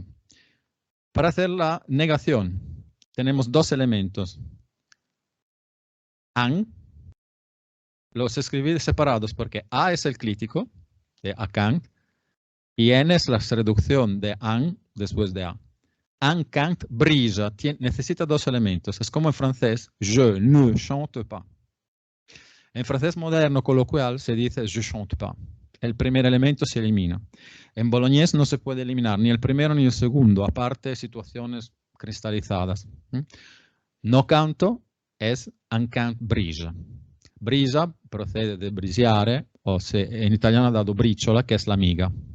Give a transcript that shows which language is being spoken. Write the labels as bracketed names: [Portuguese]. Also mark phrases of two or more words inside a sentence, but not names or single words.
[Spanish] Para hacer la negación, tenemos dos elementos. An. Los escribí separados porque A es el crítico de Akant y N es la reducción de an después de A. [Emilian] An cant brilla, [Spanish] necesita dos elementos. Es como en francés, [French] je ne chante pas. [Spanish] En francés moderno coloquial se dice [French] je chante pas. [Spanish] El primer elemento se elimina. En boloñés no se puede eliminar ni el primero ni el segundo, aparte de situaciones cristalizadas. No canto es [Emilian] an cant brilla. [Spanish] Brisa procede de briciare, o en italiano ha dado briciola, que es la miga.